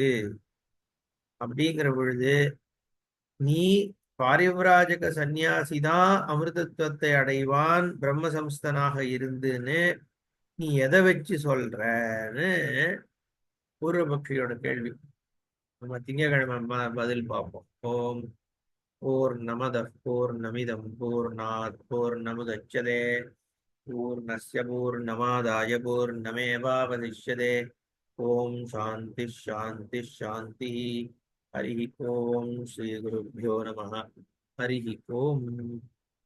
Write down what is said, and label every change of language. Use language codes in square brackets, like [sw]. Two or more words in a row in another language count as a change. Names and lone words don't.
[ta] அப்படிங்கிற பொழுது நீ பாரிவிராஜக சந்நியாசிதான் அமிர்தத்துவத்தை அடைவான் பிரம்மசம்ஸ்தனாக இருந்துன்னு நீ எதை வச்சு சொல்றன்னு பூர்வபக்ஷியோட கேள்வி. நம்ம திங்கக்கிழமை பதில் பார்ப்போம். [sa] ॐ पूर्णमदः पूर्णमिदं पूर्णात् पूर्णमुदच्यते पूर्णस्य पूर्णमादाय पूर्णमेवावशिष्यते. ॐ शान्तिः शान्तिः शान्तिः. हरिः ॐ श्री गुरुभ्यो नमः. हरिः ॐ.